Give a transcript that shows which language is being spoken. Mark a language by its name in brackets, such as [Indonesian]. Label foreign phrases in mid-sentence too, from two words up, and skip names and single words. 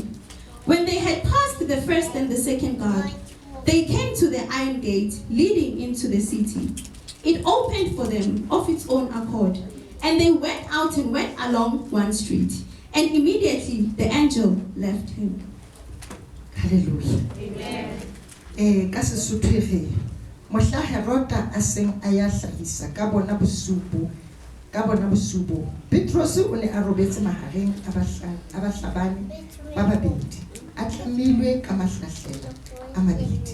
[English] When they had passed the first and the second guard, they came to the iron gate leading into the city. It opened for them of its own accord, and they went out and went along one street, and immediately the angel left him. Hallelujah. Amen. [Southern Sotho] Ka Sesotho e re mohla Herode a seng a ya hlahisa ka bona bosubo Petrus o ne a robetse mahareng a bahlabane ba babedi a tlamilwe ka mahlahlela a mabedi.